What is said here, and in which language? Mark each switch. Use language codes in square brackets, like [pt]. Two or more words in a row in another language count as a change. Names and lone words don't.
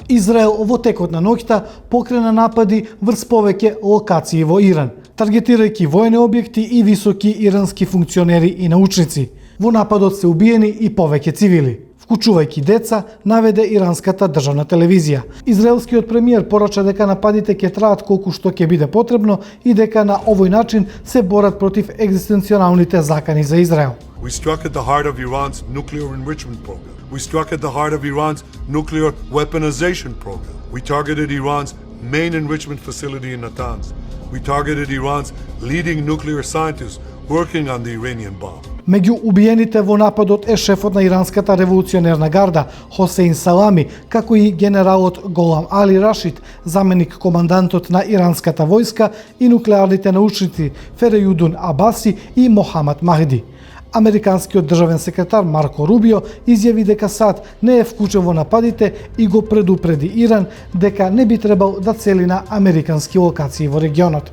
[mk] Израел во текот на ноќта покрена напади врз повеќе локации во Иран, таргетирајќи војни објекти и високи ирански функционери и научници. Во нападот се убиени и повеќе цивили, вклучувајќи деца, наведе иранската државна телевизија. Израелскиот премиер порача дека нападите ќе траат колку што ќе биде потребно и дека на овој начин се борат против екзистенционалните закани за Израел. [en] We struck at the heart of Iran's nuclear enrichment program. We struck at the heart of Iran's nuclear weaponization program. We targeted Iran's main enrichment facility in Natanz. We targeted Iran's leading nuclear scientists working on the Iranian bomb. [mk] Меѓу убиените во нападот е шефот на иранската револуционерна гарда Хосейн Салами, како и генералот Голам Али Рашид, заменик командантот на иранската војска, и нуклеарните научници Ферејудун Абаси и Мохамад Махди. Американскиот државен секретар Марко Рубио изјави дека САД не е вклучен во нападите и го предупреди Иран дека не би требал да цели на американски локации во регионот.